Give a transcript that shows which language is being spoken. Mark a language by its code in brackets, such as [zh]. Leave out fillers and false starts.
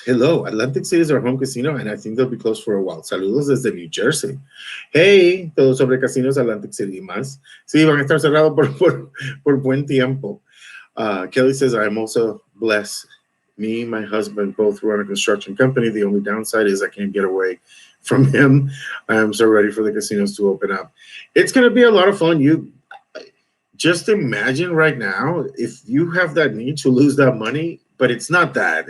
[en] Hello, Atlantic City is our home casino, and I think they'll be closed for a while. [es] Saludos desde New Jersey. Hey, todo sobre casinos, Atlantic City y más. Sí, van a estar cerrados por buen tiempo. [en] Kelly says, I'm also blessed. Me, my husband, both run a construction company. The only downside is I can't get away from him. I am so ready for the casinos to open up. It's going to be a lot of fun. You just imagine right now, if you have that need to lose that money, but it's not that.